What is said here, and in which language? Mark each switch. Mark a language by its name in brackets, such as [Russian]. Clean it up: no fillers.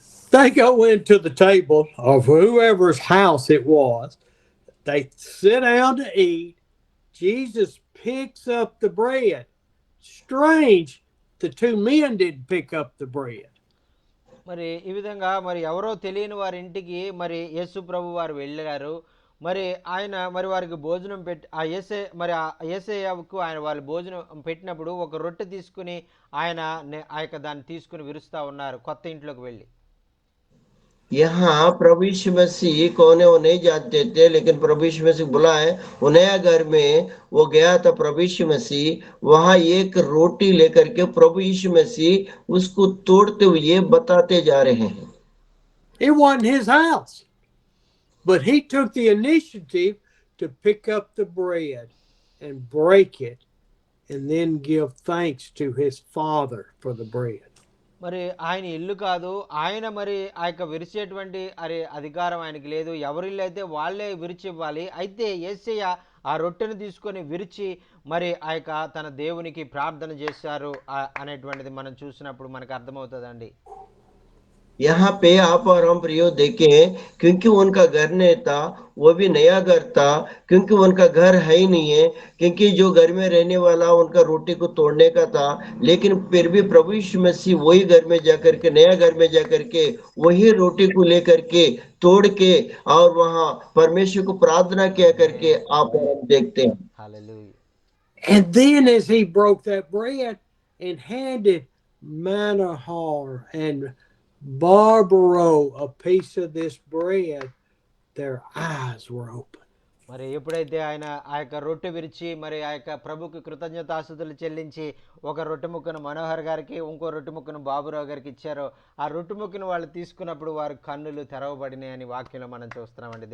[English] They go into the table of whoever's house it was. They sit down to eat. Jesus picks up the bread. Strange, the two men didn't pick up the bread. [Telugu] మరి ఈ విధంగా మరి ఎవరో తెలియని వారి ఇంటికి మరి యేసు ప్రభు వారు వెళ్ళారు. మరి ఆయన మరి వారికి భోజనం పెట్టి ఆ యేసయ్యకు ఆయన వాళ్ళు భోజనం పెట్టినప్పుడు ఒక రొట్టె తీసుకుని ఆయన ఆ యొక్క దాన్ని తీసుకుని విరుస్తా ఉన్నారు కొత్త ఇంట్లోకి వెళ్ళి. [Hindi] यहाँ प्रभु यीशु मसीह कौन है वो नहीं जानते थे, लेकिन प्रभु यीशु मसीह बुलाए वो नया घर में वो गया था प्रभु यीशु मसीह, वहां एक रोटी लेकर के प्रभु यीशु मसीह उसको तोड़ते हुए बताते जा रहे हैं। [English] It wasn't his house, but he took the initiative to pick up the bread and break it and then give thanks to his Father for the bread. [Telugu] మరి ఆయన ఇల్లు కాదు, ఆయన మరి ఆ యొక్క విరిచేటువంటి అధికారం ఆయనకి లేదు. ఎవరిల్లు అయితే వాళ్ళే విరిచి ఇవ్వాలి. అయితే యేసయ్య ఆ రొట్టెను తీసుకొని విరిచి మరి ఆ యొక్క తన దేవునికి ప్రార్థన చేశారు అనేటువంటిది మనం చూసినప్పుడు మనకు అర్థమవుతుందండి. [Hindi] यहाँ पे आप और हम प्रियो देखें, क्योंकि उनका घर नहीं था, वो भी नया घर था, क्योंकि उनका घर है ही नहीं है, क्योंकि जो घर में रहने वाला उनका रोटी को तोड़ने का था, लेकिन फिर भी प्रभु यीशु मसीह वही घर में जाकर के नया घर में जाकर के वही रोटी को लेकर के तोड़ के और वहां परमेश्वर को प्रार्थना किया करके आप और हम देखते हैं। [English] Hallelujah. And then as he broke that bread and handed Manohar and Barbaro a piece of this bread, their eyes were open. [Telugu] మరి ఎప్పుడైతే ఆయన ఆ యొక్క రొట్టె విరిచి మరి ఆ యొక్క ప్రభుకి కృతజ్ఞతాస్తుతులు చెల్లించి ఒక రొట్టె ముక్కను మనోహర్ గారికి ఇంకో రొట్టె ముక్కను బాబురావు గారికి ఇచ్చారో ఆ రొట్టె ముక్కను వాళ్ళు తీసుకున్నప్పుడు వారి కన్నులు తెరవబడినాయి అని వాక్యంలో మనం చూస్తున్నామండి.